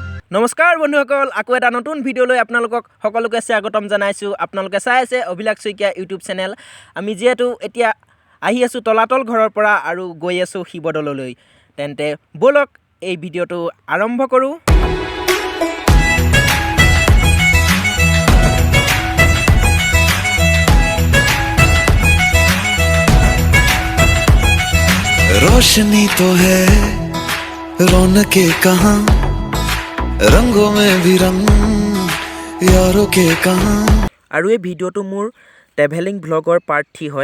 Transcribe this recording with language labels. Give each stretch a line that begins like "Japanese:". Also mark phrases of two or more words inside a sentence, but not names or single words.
Assamese: নমস্কাৰ বন্ধুসকল, আকৌ এটা নতুন ভিডিঅ'লৈ আপোনালোকক সকলোকে স্বাগতম জনাইছোঁ। আপোনালোকে চাই আছে অভিলাষ শইকীয়া
English: YouTube channel.
Assamese: আমি যিহেতু এতিয়া আহি আছোঁ তলাতল ঘৰৰ পৰা আৰু গৈ আছোঁ শিৱদৌললৈ, তেন্তে ব'লক এই ভিডিঅ'টো আৰম্ভ কৰোঁ।
Hindi: रोशनी तो है रौनके कहाँ रंगों में भी रंग यारों के कहाँ।
Assamese: আৰু এই ভিডিঅ'টো মোৰ
English: travelling vlog part
Assamese: 3 হয়।